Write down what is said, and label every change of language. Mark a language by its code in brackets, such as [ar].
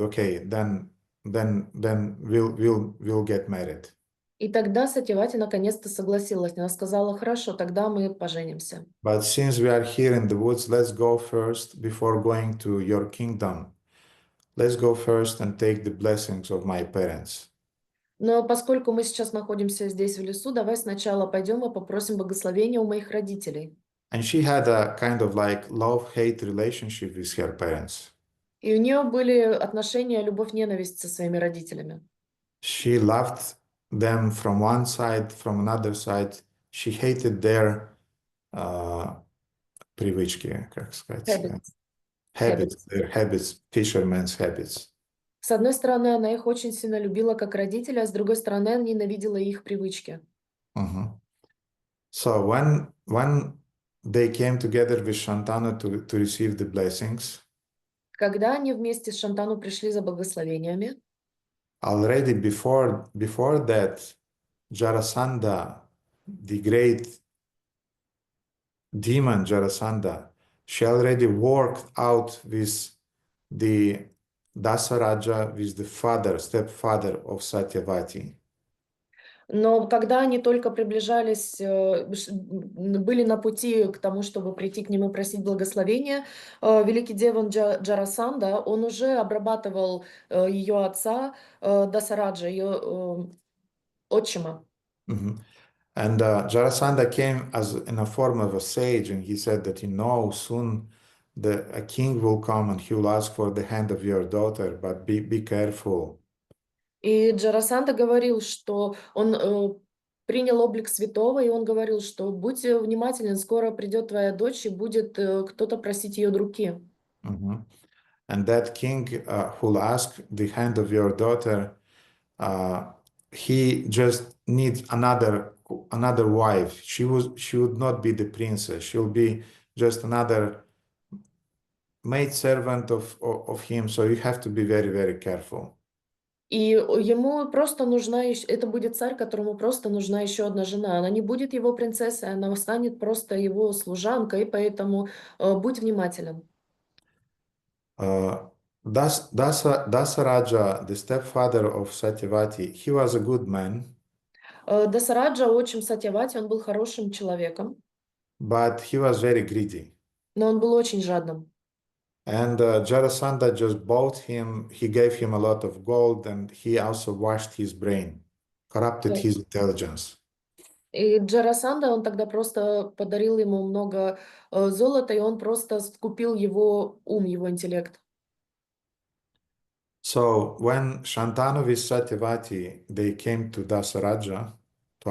[en] Okay, then we'll get married. [ru] И тогда Сатьявати наконец-то согласилась. Она сказала: хорошо, тогда мы поженимся. [en] But since we are here in the woods, let's go first before going to your kingdom. Let's go first and take the blessings of my parents. [ru] Но поскольку мы сейчас находимся здесь в лесу, давай сначала пойдем и попросим благословения у моих родителей. [en] And she had a kind of like love-hate relationship with her parents. [ru] И у нее были отношения любовь-ненависть со своими родителями. [en] She loved them from one side, from another side. She hated their [ru] привычки, как сказать, [en] habits, their habits, fishermen's habits. [ru] С одной стороны, она их очень сильно любила как родителя, а с другой стороны, она ненавидела их привычки. [en] So when they came together with Shantanu to receive the blessings, [ru] когда они вместе с Шантану пришли за благословениями, [en] already before that, Jarasandha, the great demon Jarasandha, she already worked out with the Dasaraja, with the stepfather of Satyavati. [ru] но когда они только приближались, были на пути к тому, чтобы прийти к нему просить благословения, великий демон Джарасанда, он уже обрабатывал ее отца Дасараджа, ее отчима. [en] And Jarasandha came in a form of a sage, and he said that, soon a king will come and he will ask for the hand of your daughter, but be careful. [ru] И Джарасанда говорил, что он принял облик святого, и он говорил, что будь внимателен, скоро придет твоя дочь, и будет кто-то просить ее руки. [en] And that king who will ask the hand of your daughter, he just needs another wife. She would not be the princess. She'll be just another maid servant of him. So you have to be very, very careful. [ru] И ему просто нужна это будет царь, которому просто нужна еще одна жена. Она не будет его принцессой, она станет просто его служанкой, поэтому будь внимателен. [en] Uh, Dasaraja, the stepfather of Satyavati, he was a good man, [ru] Дасараджа, отчим Сатьявати, он был хорошим человеком, [en] but he was very greedy. [ru] но он был очень жадным. [en] And Jarasandha just bought him, he gave him a lot of gold, and he also washed his brain, corrupted his intelligence. [ru] И Джарасанда, он тогда просто подарил ему много золота, и он просто скупил его ум, его интеллект. [en] So when Shantanu with Satyavati, they came to Dasaraja to